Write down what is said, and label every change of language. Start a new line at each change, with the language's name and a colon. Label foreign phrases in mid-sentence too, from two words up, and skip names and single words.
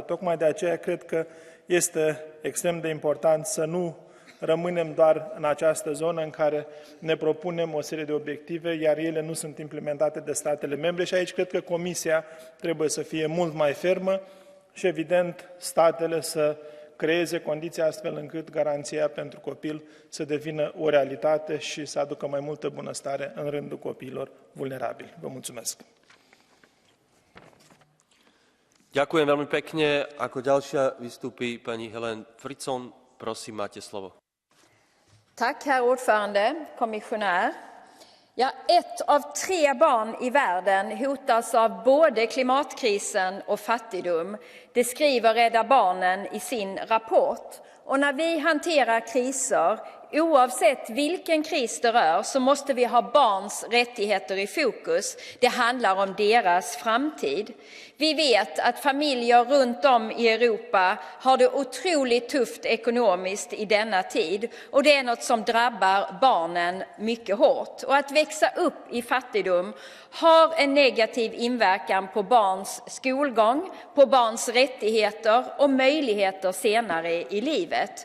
Romanian: Tocmai de aceea cred că este extrem de important să nu rămânem doar în această zonă în care ne propunem o serie de obiective, iar ele nu sunt implementate de statele membre și aici cred că Comisia trebuie să fie mult mai fermă și, evident, statele să creeze condiții astfel încât Garanția pentru Copil să devină o realitate și să aducă mai multă bunăstare în rândul copiilor vulnerabili. Vă mulțumesc!
Slovak: Ďakujem veľmi pekne. Ako ďalšia vystúpi pani Helen Fritzon. Prosím, máte slovo.
Swedish: Tack, herr ordförande, kommissionär. Ja, 1 av 3 barn i världen hotas av både klimatkrisen och fattigdom. Det skriver Rädda Barnen i sin rapport. Och när vi hanterar kriser, oavsett vilken kris det rör, så måste vi ha barns rättigheter i fokus. Det handlar om deras framtid. Vi vet att familjer runt om i Europa har det otroligt tufft ekonomiskt i denna tid. Och det är något som drabbar barnen mycket hårt. Och att växa upp i fattigdom har en negativ inverkan på barns skolgång, på barns rättigheter och möjligheter senare i livet.